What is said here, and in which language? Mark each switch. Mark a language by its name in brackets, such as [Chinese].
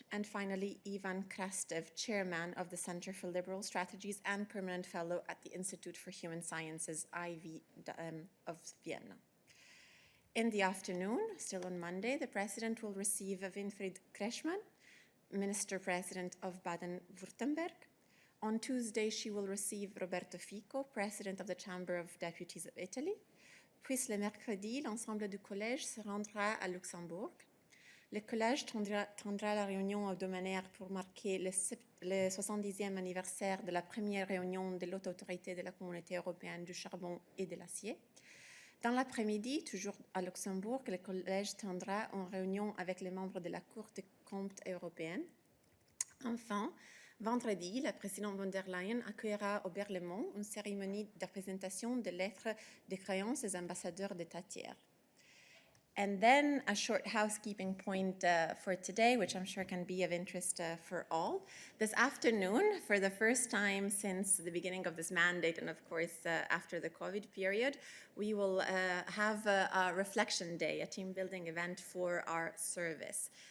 [English] And finally, Ivan Krastev, chairman of the Center for Liberal Strategies and permanent fellow at the Institute for Human Sciences, IVM of Vienna. In the afternoon, still on Monday, the President will receive Winfried Kretschmann, Minister President of Baden-Württemberg. On Tuesday, she will receive Roberto Fico, President of the Chamber of Deputies of Italy. [French] Puis le mercredi, l'ensemble du collège se rendra à Luxembourg. Le collège tiendra la réunion hebdomadaire pour marquer le 70e anniversaire de la première réunion de l'Haute Autorité de la Communauté européenne du charbon et de l'acier. Dans l'après-midi, toujours à Luxembourg, le collège tiendra une réunion avec les membres de la Cour des comptes européenne. Enfin, vendredi, la présidente von der Leyen accueillera au Berlaymont une cérémonie de présentation des lettres de créance des ambassadeurs d'État tiers. [English] And then a short housekeeping point for today, which I'm sure can be of interest for all. This afternoon, for the first time since the beginning of this mandate, and of course after the COVID period, we will have a reflection day, a team building event for our service.